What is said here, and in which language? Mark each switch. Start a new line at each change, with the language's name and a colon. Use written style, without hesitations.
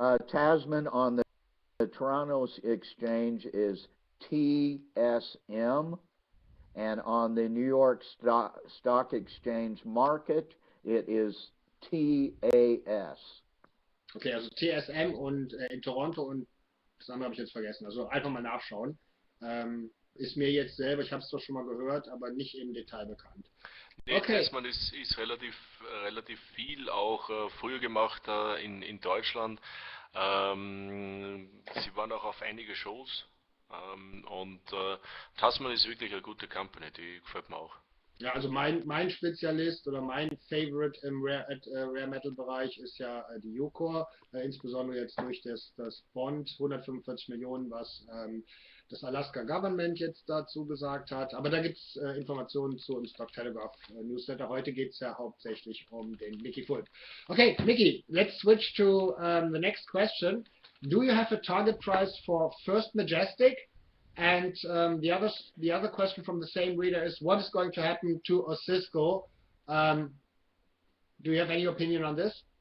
English: Tasman on the Toronto Exchange is TSM, and on the New York Stock Exchange market, it is TAS.
German: Okay, also TSM und in Toronto und das andere habe ich jetzt vergessen. Also einfach mal nachschauen. Ist mir jetzt selber, ich habe es doch schon mal gehört, aber nicht im Detail bekannt. Nee, okay. Tessmann ist relativ viel auch früher gemacht in Deutschland. Sie waren auch auf einige Shows und Tasman ist wirklich eine gute Company, die gefällt mir auch. Ja, also mein Spezialist oder mein Favorite im Rare Metal Bereich ist ja die Ucore, insbesondere jetzt durch das Bond, 145 Millionen, was das Alaska Government jetzt dazu gesagt hat. Aber da gibt es Informationen zu im Stock-Telegraph Newsletter. Heute geht es ja hauptsächlich um den Mickey Fulp.
English: Okay, Mickey, let's switch to the next question. Do you have a target price for first Majestic? And the other question from the same reader is, what is going to happen to Osisko? Do you have any opinion on this?